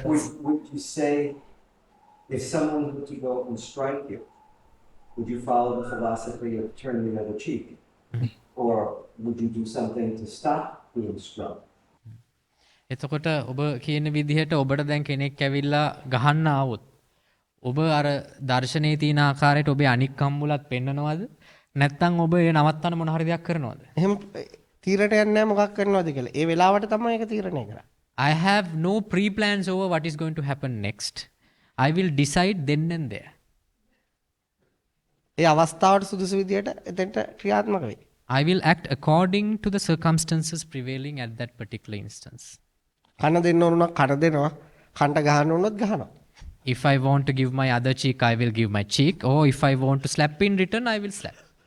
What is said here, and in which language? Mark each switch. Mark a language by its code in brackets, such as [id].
[en] Would you say, if someone were to go and strike you, would you follow the philosophy of turn the other cheek? Or would you do something to stop being struck? [si] එතකොට ඔබ කියන විදිහට ඔබට දැන් කෙනෙක් ඇවිල්ලා ගහන්න ආවොත් ඔබ අර දර්ශනයේ තියෙන ආකාරයට ඔබේ අනික් කම්මුලත් පෙන්නනවද? නැත්නම් ඔබ ඒ නවත්තන මොන හරි දෙයක් කරනවද? එහෙම තීරණයක් නැහැ මොකක් කරනවද කියලා. ඒ වෙලාවට තමයි ඒක තීරණය කරන්නේ. [en] I have no pre-plans over what is going to happen next. I will decide then and there. [si] ඒ අවස්ථාවට සුදුසු විදියට එතෙන්ට ක්‍රියාත්මක වෙයි. [en] I will act according to the circumstances prevailing at that particular instance. [si] කන දෙන්න ඕන නම් කන දෙනවා. කන්ට ගහන්න ඕනොත් ගහනවා. [en] If I want to give my other cheek, I will give my cheek. Or if I want to slap in return, I will slap.